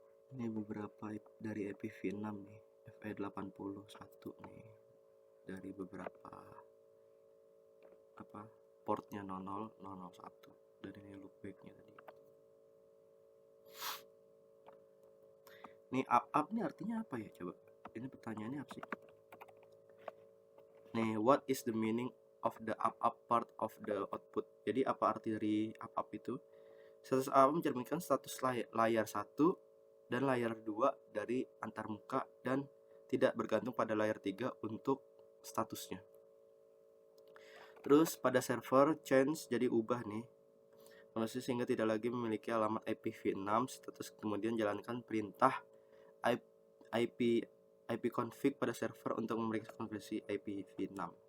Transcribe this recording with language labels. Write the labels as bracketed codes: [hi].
[id] Ini beberapa dari IPv6 nih, FE81 nih, dari beberapa portnya 00, 001, dan ini loopbacknya tadi. Nih up ini artinya apa ya, coba? Ini pertanyaannya apa sih? [en] Nih, what is the meaning of the up part of the output? [id] Jadi apa arti dari up itu? Status up mencerminkan status layar 1 dan layar 2 dari antarmuka dan tidak bergantung pada layar 3 untuk statusnya. Terus pada server change jadi ubah nih, sehingga tidak lagi memiliki alamat IPv6 status, kemudian jalankan perintah ipconfig pada server untuk memeriksa konversi IPv6.